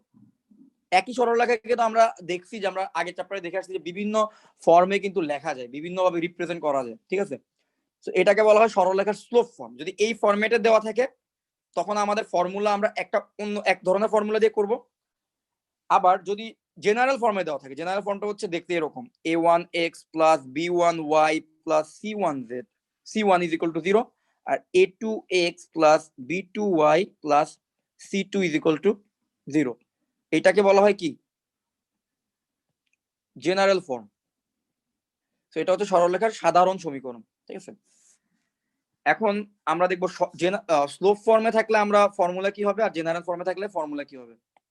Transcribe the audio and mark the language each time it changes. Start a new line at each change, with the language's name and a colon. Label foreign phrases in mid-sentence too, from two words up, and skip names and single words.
Bangla: একই সরলরেখাকে তো আমরা দেখছি যে আমরা আগের চ্যাপ্টারে দেখে আসছি যে বিভিন্ন ফর্মে কিন্তু লেখা যায়, বিভিন্নভাবে রিপ্রেজেন্ট করা যায়, ঠিক আছে? তো এটাকে বলা হয় সরলরেখার
English: slope form.
Bangla: যদি এই ফরম্যাটে দেওয়া থাকে তখন আমাদের ফর্মুলা আমরা একটা অন্য এক ধরনের ফর্মুলা দিয়ে করব। আবার যদি
English: general form
Bangla: দেওয়া থাকে,
English: general form
Bangla: হচ্ছে দেখতে এরকম, a1x + b1y + c1z, c1 = 0, আর a2x + b2y + c2 = 0। এটাকে বলা হয় কি?
English: general form.
Bangla: তো এটা হচ্ছে সরলরেখার সাধারণ সমীকরণ, ঠিক আছে? এখন আমরা দেখবো
English: slope form
Bangla: থাকলে আমরা ফর্মুলা কি হবে, আর
English: general form
Bangla: থাকলে ফর্মুলা কি হবে।